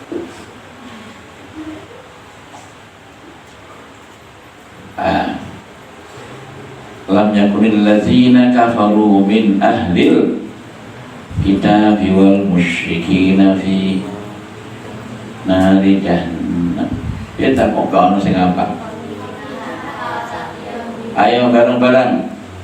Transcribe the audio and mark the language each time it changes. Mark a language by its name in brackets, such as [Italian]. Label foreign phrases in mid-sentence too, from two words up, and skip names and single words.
[Arabic] لم يكن الذين كفروا من أهل الكتاب والمشركين في نار جهنم. [Javanese] Ya tak kok ono sing apa? Ayo bareng-bareng.